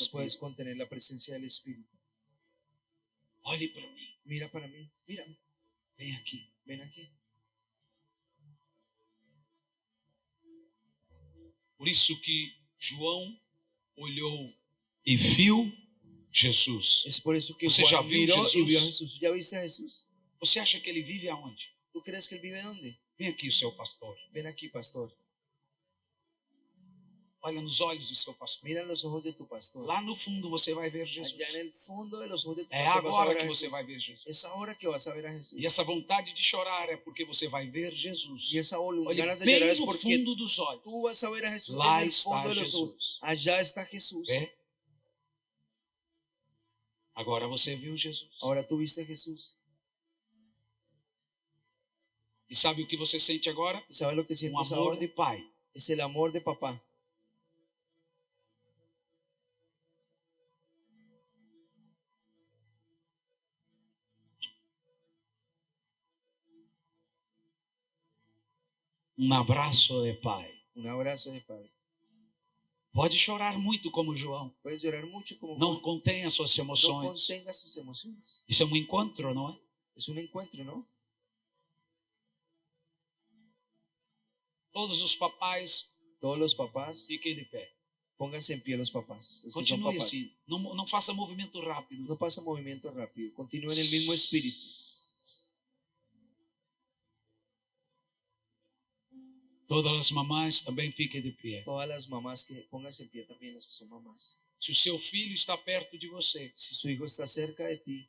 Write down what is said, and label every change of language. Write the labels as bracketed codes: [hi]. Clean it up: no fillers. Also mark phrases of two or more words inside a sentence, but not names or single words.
[es] No puedes [pt] Espírito. [es] contener la presencia del Espíritu. [pt] Olhe para mim. [es] Mira para mí. Mira. [pt] Vem aqui. [es] Ven aquí. [pt] Por isso que João olhou e viu Jesus. [es] Es por eso que ¿Usted ya Juan vio miró y Jesús? vio a Jesús. ¿Ya viste a Jesús? [pt] Você acha que ele vive aonde? [es] ¿Tú crees que él vive dónde? [pt] Vem aqui, o seu pastor. [es] Ven aquí, pastor. [pt] Olha nos olhos do seu pastor. [es] Mira los ojos de tu pastor. [pt] Lá no fundo você vai ver Jesus. [es] Allá en el fondo de los ojos de tu [pt] É [es] pastor vas a [pt] agora [es] ver a [pt] que você [es] Jesús. [pt] vai ver Jesus. [es] Es ahora que vas a ver a Jesús. [pt] E essa vontade de chorar é porque você vai ver Jesus. [es] Y esa [pt] Olhe [es] ganas de [pt] bem [es] llorar es [pt] no [es] porque [pt] fundo dos olhos. [es] tú vas a ver a Jesús [pt] Lá [es] en el [pt] está [es] fondo de los ojos. [pt] Jesus. [es] Allá está Jesús. [pt] É? Agora você viu Jesus. [es] Ahora tú viste a Jesús. [pt] E sabe o que você sente agora? [es] ¿Y sabes lo que [pt] Um [es] sientes [pt] amor [es] ahora? [pt] de pai. [es] Es el amor de papá. [pt] Um abraço de pai. [es] Un abrazo de padre. [pt] Pode chorar muito como João. [es] Puedes llorar mucho como [pt] Não [es] Juan. [pt] contenha suas [es] No [pt] emoções. [es] contengas tus emociones. [pt] Isso é um encontro, não é? [es] Es un encuentro, ¿no? [pt] Todos os papais [es] Todos los papás, [pt] fiquem de pé. [es] pónganse en pie los papás. Los que son [pt] Continue [es] papás. [pt] assim. Não faça movimento rápido. [es] No pasa movimiento rápido. Continúa en el mismo espíritu. [pt] Todas as mamás também fiquem de pé. [es] Todas las mamás que pónganse en pie también, las que son mamás. [pt] Se o seu filho está perto de você, [es] Si su hijo está cerca de ti,